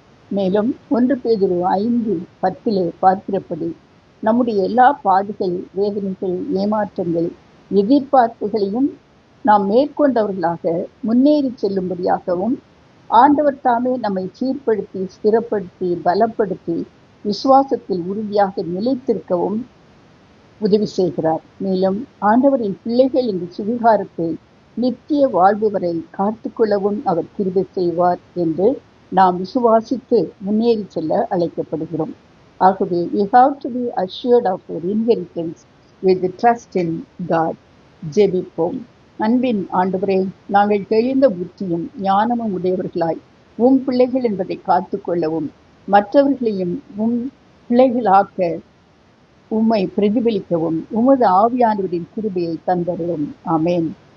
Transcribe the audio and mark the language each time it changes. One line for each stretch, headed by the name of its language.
Tamil: மேலும் 1 பேதுரு 5:10 பார்க்கிறபடி, நம்முடைய எல்லா பாடுகள், வேதனைகள், ஏமாற்றங்கள், எதிர்பார்ப்புகளையும் நாம் மேற்கொண்டவர்களாக முன்னேறி செல்லும்படியாகவும் ஆண்டவர் தாமே நம்மை சீர்படுத்தி ஸ்திரப்படுத்தி பலப்படுத்தி விசுவாசத்தில் உறுதியாக நிலைத்திருக்கவும் உதவி செய்கிறார். மேலும் ஆண்டவரின் பிள்ளைகள் இந்த சுவிகாரத்தை நித்திய வாழ்வு வரை காத்துக்கொள்ளவும் அவர் கிருபை செய்வார் என்று நாம் விசுவாசித்து முன்னேறி செல்ல அழைக்கப்படுகிறோம். ஆகவே
English: we have to be assured of our inheritance with the trust in God.
Tamil: ஜெபிப்போம். அன்பின் ஆண்டவரே, நாங்கள் தெளிந்த புத்தியும் ஞானமும் உடையவர்களாய் உம் பிள்ளைகள் என்பதை காத்துக்கொள்ளவும், மற்றவர்களையும் உம் பிள்ளைகளாக்க உம்மை பிரதிபலிக்கவும் உமது ஆவியானவரின் கிருபையை தந்தருளும். ஆமேன்.